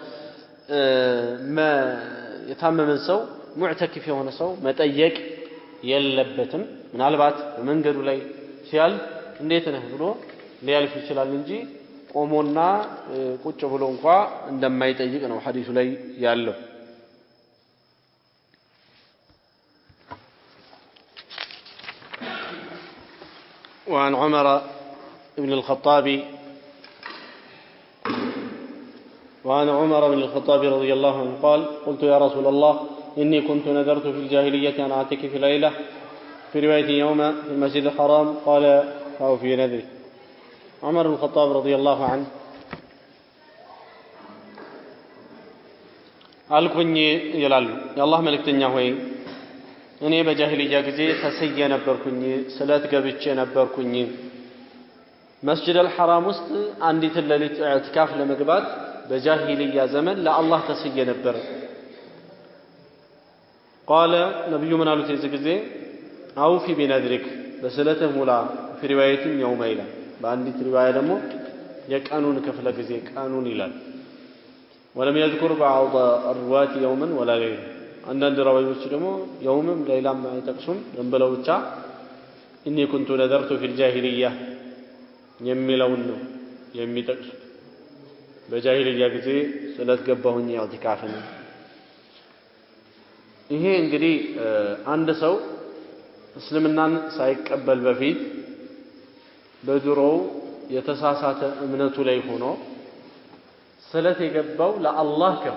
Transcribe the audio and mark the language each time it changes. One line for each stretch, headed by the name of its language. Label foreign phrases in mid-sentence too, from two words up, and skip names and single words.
Amharic: የታመመ ሰው ሙዕተኪፍ የሆነ ሰው መጠየቅ የለበትም ምናልባት በመንገዱ ላይ ሲያል እንዴት ነህ ብሎ ሊያልፍ ይችላል እንጂ ቆሞና ቁጭ ብሎ እንኳን እንደማይጠይቅ ነው ሐዲሱ ላይ ያለው
Arabic: وعن عمر بن الخطاب رضي الله عنه قال قلت يا رسول الله إني كنت نذرت في الجاهلية أن أعتكف ليلة في رواية يوم في المسجد الحرام قال أو في نذري عمر بن الخطاب رضي الله عنه
Amharic: አልኩኝ ይላሉ የአላህ መልእክተኛ ሆይ እኔ በጃሂልያ ጊዜ ተሰየ ነበርኩኝ ስለት ገብቼ ነበርኩኝ መስጂድ አልሐራም ውስጥ አንዲት ለሊት ኢዕቲካፍ ለመግባት በጃሂልያ ዘመን ለአላህ ተሰየ ነበር قال ነብዩ ምን አሉት የዚህ ጊዜ
Arabic: أوف بنذرك
Amharic: በስለተ ሙላ
Arabic: في روايه يوم
Amharic: ይላል በአንዲት ሪዋያ ደግሞ የቀኑን ክፍለ ጊዜ ቀኑን ይላል
Arabic: ولم يذكر بعض الرواة يوما ولا ليلة عندنا روايات
Amharic: ደግሞ يومም ሌላም አይጠቅሱም እንበለው ብቻ
Arabic: إني كنت نذرت في الجاهلية
Amharic: የሚለውን ነው የሚጠቅሱ በጃሂልያ ጊዜ ስለት ገባሁኝ ኢዕቲካፍን ይሄ እንግዲህ አንድ ሰው እስልምናን ሳይቀበል በፊት በድሮው የተሳሳተ እምነቱ ላይ ሆኖ ስለት የገባው ለአላህ